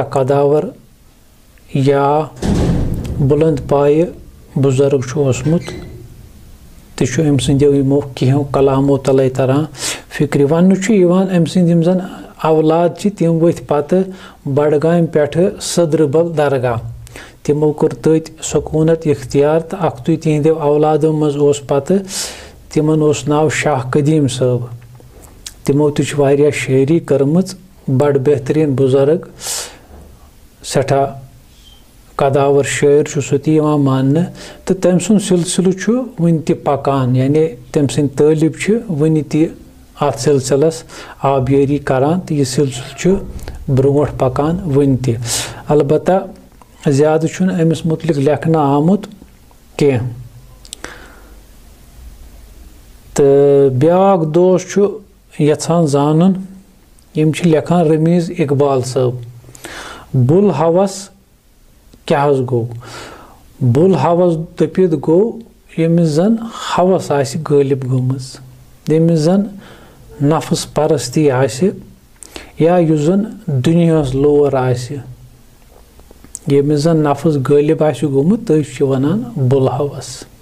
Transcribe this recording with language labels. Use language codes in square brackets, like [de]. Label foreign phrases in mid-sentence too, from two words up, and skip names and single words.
[ks] कदावर या बुलंद पाए बुजुर्ग ओसमुत तो अम सो कहो कलामो तले तरान फिक्र वन अम सम जन औलाद तम वथ पत बडगाम पे सदरबल दरगाह तमो कोर तथ सकूनत इख्तियार तो अख्तु तिहदो औलादों मज पत तिमन नाव शाह कदीम साहब तमो तो शायरी कर्म बड़ बेहतरीन बुजुर्ग सठा कदावर शायर सह मान तो तम सुन सिलसिल वन त पकान यानी तम सद तालिब वन अत सिलसिलस आबियरी करान तो यह सिलसिल ब्रोट पकान वन त अलबत्ता ज़्यादा अमिस मुतलिक लेखना आमुत कह। तो ब्याक दोस्त यछान जानन यम लेखान रमीज़ इकबाल साहब बुल हवस क्या गो बुल हवस दपित गो यमिस जन हवस आसि गालिब गोमज यमिस जन नफस परस्ती आसि या युस जन दुनियास लोर आसि यमिस जन नफस गालिब आसि गोमुत तथ वनान बुल हवस।